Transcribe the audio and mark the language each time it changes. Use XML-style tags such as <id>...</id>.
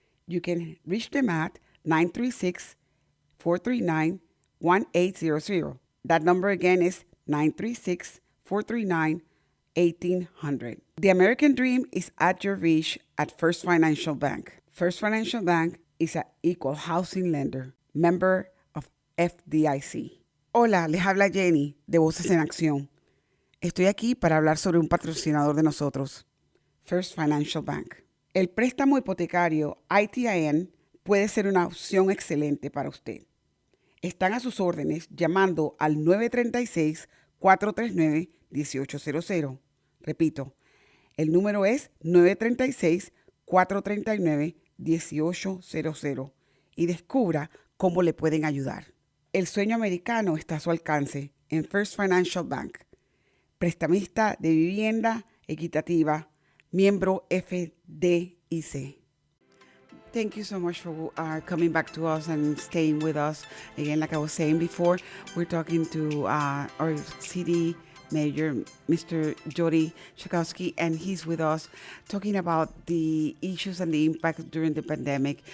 <en>You can reach them at 936-439-1800. That number again is 936-439-1800. The American dream is at your reach at First Financial Bank. First Financial Bank is an equal housing lender, member of FDIC.</en> <es>Hola, les habla Jenny de Voces en Acción. Estoy aquí para hablar sobre un patrocinador de nosotros, First Financial Bank. El préstamo hipotecario ITIN puede ser una opción excelente para usted. Están a sus órdenes llamando al 936-439-1800. Repito, el número es 936-439-1800 y descubra cómo le pueden ayudar. El sueño americano está a su alcance en First Financial Bank. Prestamista de vivienda equitativa, miembro FDIC.</es> <en>Thank you so much for coming back to us and staying with us. Again, like I was saying before, we're talking to our city Mayor, Mr. Jody Czajkoski, and he's with us talking about the issues and the impact during the pandemic.</en>